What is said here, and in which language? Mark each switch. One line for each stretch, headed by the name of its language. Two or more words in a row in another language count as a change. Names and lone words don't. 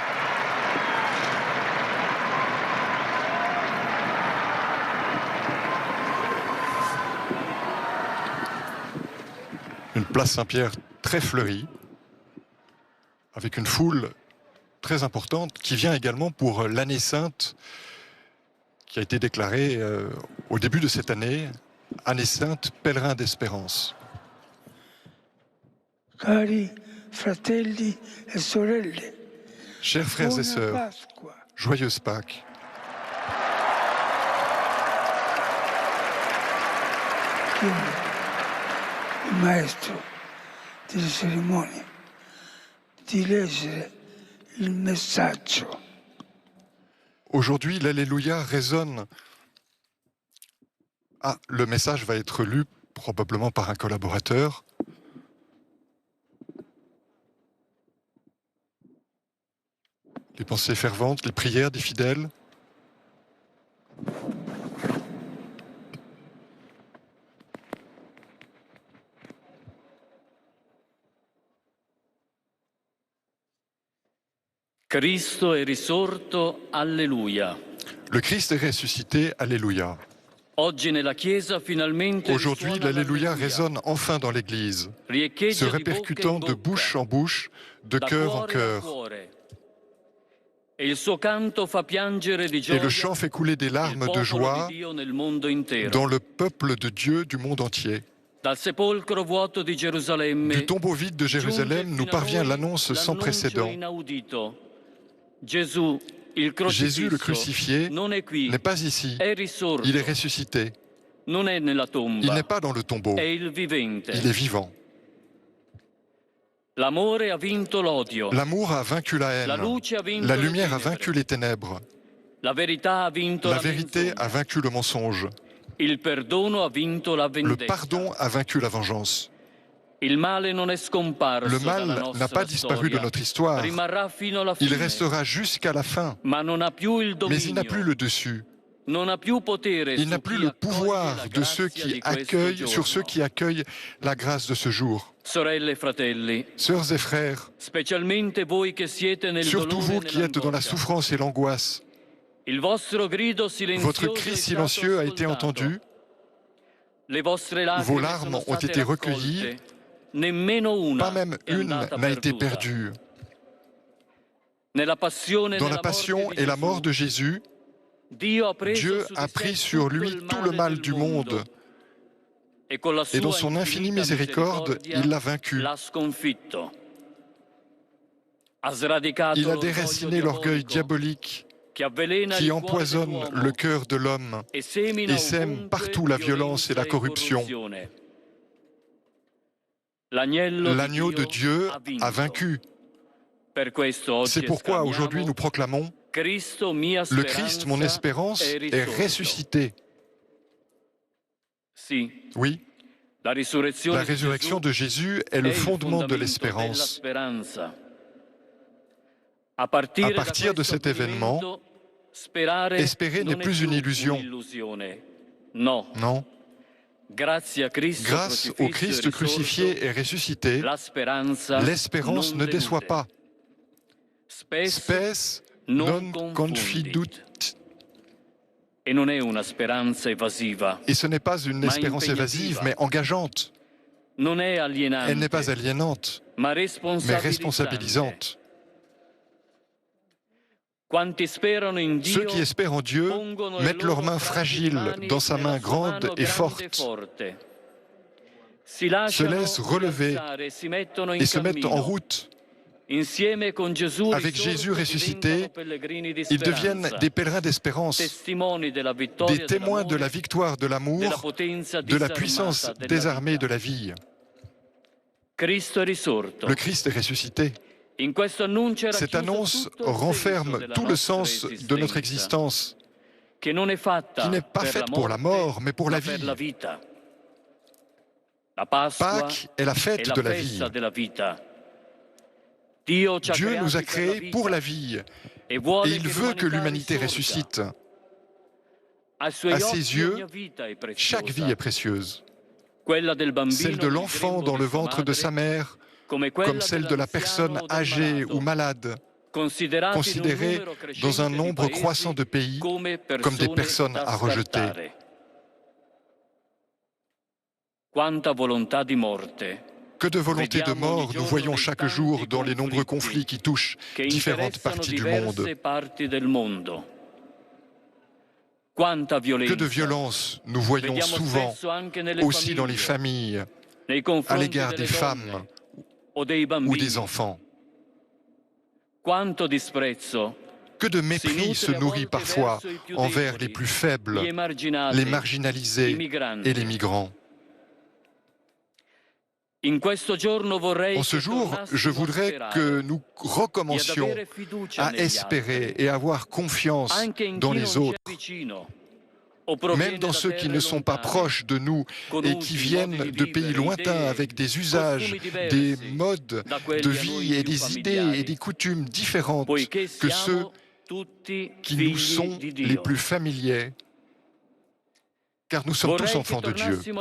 French: Une place Saint-Pierre très fleurie, avec une foule très importante qui vient également pour l'année sainte qui a été déclarée au début de cette année, année sainte pèlerin d'espérance.
Italian: Cari fratelli e sorelle,
French: chers frères et
Italian: buona
French: sœurs,
Italian: Pasqua.
French: joyeuse Pâques. Il maestro delle cerimonie di leggere il messaggio. Aujourd'hui, l'Alléluia résonne. Ah, le message va être lu probablement par un collaborateur. Les pensées ferventes, les prières des fidèles.
Italian: Cristo è risorto, alleluia.
French: Le Christ est ressuscité, Alléluia.
Italian: Oggi nella Chiesa finalmente
French: Aujourd'hui,
Italian: risuona
French: l'Alléluia
Italian: l'alleluia,
French: résonne enfin dans l'Église,
Italian: se riecheggia di
French: répercutant
Italian: bocca
French: de
Italian: in
French: bouche
Italian: bocca,
French: en bouche, de
Italian: da
French: cœur en
Italian: cuore a
French: cœur.
Italian: cuore. E il suo canto fa piangere di
French: Et
Italian: gioia
French: le chant fait couler des
Italian: il
French: larmes de
Italian: popolo
French: joie
Italian: di Dio nel mondo intero.
French: dans le peuple de Dieu du monde entier.
Italian: Dal sepolcro vuoto di Gerusalemme
French: Du tombeau vide de Jérusalem
Italian: giunge
French: nous
Italian: fino a
French: parvient
Italian: noi
French: l'annonce sans
Italian: l'annuncio
French: précédent.
Italian: inaudito. Gesù, il
French: Jésus le
Italian: crocifisso,
French: crucifié
Italian: non è qui,
French: n'est pas ici,
Italian: è risorto,
French: il est ressuscité.
Italian: non è nella tomba,
French: Il n'est pas dans le tombeau,
Italian: è il vivente.
French: il est vivant.
Italian: L'amore ha vinto l'odio,
French: L'amour a vaincu la haine,
Italian: la luce ha vinto la
French: le lumière a
Italian: tenebre,
French: vaincu les ténèbres,
Italian: la verità ha vinto la
French: la vérité
Italian: menzogna,
French: a vaincu le mensonge,
Italian: il perdono ha vinto la
French: le
Italian: vendetta.
French: pardon a vaincu la vengeance.
Italian: Il male non è scomparso
French: Le
Italian: dalla
French: mal
Italian: nostra
French: n'a pas disparu de
Italian: storia,
French: notre histoire,
Italian: rimarrà fino alla
French: il
Italian: fine,
French: restera jusqu'à la fin,
Italian: ma non ha più il
French: mais il n'a plus
Italian: dominio,
French: le dessus.
Italian: non ha più potere
French: Il n'a
Italian: su
French: plus
Italian: chi
French: le
Italian: accoglie
French: pouvoir
Italian: la
French: de ceux
Italian: grazia
French: qui
Italian: di questo
French: accueillent, sur ceux
Italian: giorno.
French: qui accueillent la grâce de ce jour.
Italian: Sorelle e fratelli,
French: Sœurs et frères,
Italian: specialmente voi che siete nel
French: surtout
Italian: dolore
French: vous
Italian: e
French: qui êtes dans la
Italian: nell'angoscia,
French: souffrance et l'angoisse,
Italian: il vostro grido
French: votre
Italian: silenzioso
French: cri
Italian: è
French: silencieux
Italian: stato
French: a été
Italian: ascoltato.
French: entendu,
Italian: Le vostre
French: vos
Italian: lacrime
French: larmes
Italian: sono
French: ont
Italian: state
French: été recueillies,
Italian: raccolte, nemmeno una
French: pas même
Italian: è
French: une
Italian: andata
French: n'a été
Italian: perduta.
French: perdue.
Italian: Nella passione e
French: Dans la
Italian: nella
French: passion
Italian: morte di
French: et la
Italian: Gesù,
French: mort de Jésus,
Italian: Dio ha preso
French: Dieu
Italian: su
French: a
Italian: di sé
French: pris sur
Italian: tutto
French: lui
Italian: il
French: tout le mal
Italian: del
French: du monde,
Italian: e con la
French: et dans
Italian: sua
French: son infinie
Italian: infinita
French: miséricorde,
Italian: misericordia
French: il l'a vaincu.
Italian: l'ha sconfitto. Ha sradicato
French: Il a
Italian: l'orgoglio
French: déraciné l'orgueil
Italian: diabolico
French: diabolique
Italian: che avvelena
French: qui
Italian: il cuore
French: empoisonne
Italian: dell'uomo
French: le cœur de l'homme
Italian: e semina
French: et sème
Italian: ovunque
French: partout la violence et la corruption.
Italian: corruzione. L'agnello
French: L'agneau de Dieu
Italian: ha
French: a
Italian: vinto.
French: vaincu.
Italian: Per questo oggi
French: C'est pourquoi
Italian: esclamiamo,
French: aujourd'hui nous proclamons
Italian: Cristo, mia
French: le Christ, mon espérance,
Italian: è
French: est
Italian: risorto.
French: ressuscité.
Italian: Sì,
French: Oui,
Italian: la risurrezione
French: la résurrection de Jésus est le
Italian: il
French: fondement de
Italian: fondamento
French: l'espérance.
Italian: della speranza. A
French: À partir partir de cet événement, espérer n'est plus une illusion.
Italian: No,
French: Non,
Italian: grazie a Cristo
French: grâce au Christ crucifié et ressuscité,
Italian: la speranza
French: l'espérance
Italian: non
French: ne déçoit
Italian: delude.
French: pas.
Latin: Spes non confidut.
Italian: E non è una speranza evasiva,
French: Et ce n'est pas une
Italian: Ma
French: espérance
Italian: impegnativa.
French: évasive, mais engageante.
Italian: non è alienante,
French: Elle n'est pas aliénante,
Italian: ma
French: mais
Italian: responsabilizzante.
French: responsabilisante.
Italian: Quanti sperano in Dio
French: Ceux qui espèrent en Dieu
Italian: pongono le
French: mettent leurs
Italian: loro
French: mains
Italian: fragili
French: fragiles
Italian: mani
French: dans sa
Italian: nella
French: main
Italian: sua
French: grande
Italian: mano
French: et
Italian: grande
French: forte
Italian: forte. Si lasciano
French: laissent relever
Italian: rialzare, si mettono in
French: et se mettent en
Italian: cammino.
French: route.
Italian: Insieme con Gesù
French: Avec
Italian: risorto,
French: Jésus ressuscité,
Italian: diventano pellegrini di
French: Ils deviennent
Italian: speranza,
French: des pèlerins d'espérance,
Italian: testimoni della vittoria
French: des témoins de la
Italian: dell'amore,
French: victoire de
Italian: della
French: l'amour,
Italian: potenza
French: de la
Italian: disarmata
French: puissance
Italian: della
French: désarmée
Italian: vita.
French: de la vie.
Italian: Cristo è risorto.
French: Le Christ est ressuscité.
Italian: In questo annuncio è
French: Cette
Italian: racchiuso
French: annonce
Italian: tutto il senso
French: renferme
Italian: della
French: tout le
Italian: nostra
French: sens de notre
Italian: esistenza,
French: existence,
Italian: che non è fatta
French: qui n'est pas
Italian: per
French: faite
Italian: la
French: pour la
Italian: morte,
French: mort, mais pour la
Italian: ma per
French: vie.
Italian: la vita. La Pasqua
French: Pâques est la
Italian: è
French: fête
Italian: la
French: de la vie.
Italian: festa della vita. Dio ci ha
French: Dieu nous a
Italian: creati per la
French: créés pour
Italian: vita
French: la vie
Italian: e
French: et
Italian: vuole
French: il veut que l'humanité ressuscite.
Italian: Ai suoi
French: À
Italian: occhi
French: ses yeux,
Italian: ogni vita è preziosa.
French: Chaque vie est précieuse.
Italian: Quella del bambino
French: Celle de
Italian: nel
French: l'enfant
Italian: grembo
French: dans le
Italian: di sua
French: ventre de sa
Italian: madre,
French: mère,
Italian: come quella
French: comme celle de la personne
Italian: dell'anziano o del
French: âgée
Italian: malato,
French: ou malade,
Italian: considerati
French: considérés
Italian: in un numero
French: dans un
Italian: crescente di
French: nombre
Italian: paesi
French: croissant de pays
Italian: come
French: comme des personnes
Italian: da
French: à rejeter.
Italian: scartare. Quanta volontà di morte
French: Que de volonté de mort nous voyons chaque jour dans les nombreux conflits qui touchent
Italian: che
French: différentes
Italian: interessano
French: parties du
Italian: diverse
French: monde.
Italian: parti del mondo. Quanta violenza
French: Que de violence nous voyons
Italian: vediamo
French: souvent
Italian: spesso anche nelle
French: aussi dans les
Italian: famiglie,
French: familles,
Italian: nei
French: à
Italian: confronti
French: l'égard
Italian: delle
French: des femmes
Italian: donne o dei
French: ou
Italian: bambini.
French: des enfants.
Italian: Quanto disprezzo
French: Que de
Italian: si
French: mépris se
Italian: nutre a
French: nourrit
Italian: volte
French: parfois
Italian: verso i più
French: envers
Italian: deboli,
French: les plus faibles,
Italian: gli emarginati,
French: les
Italian: i
French: marginalisés
Italian: migranti.
French: et les migrants. En ce jour, je voudrais que nous recommencions à espérer et avoir confiance dans les autres, même dans ceux qui ne sont pas proches de nous et qui viennent de pays lointains avec des usages, des modes de vie et des idées et des coutumes différentes que ceux qui nous sont les plus familiers, car nous sommes tous enfants de Dieu.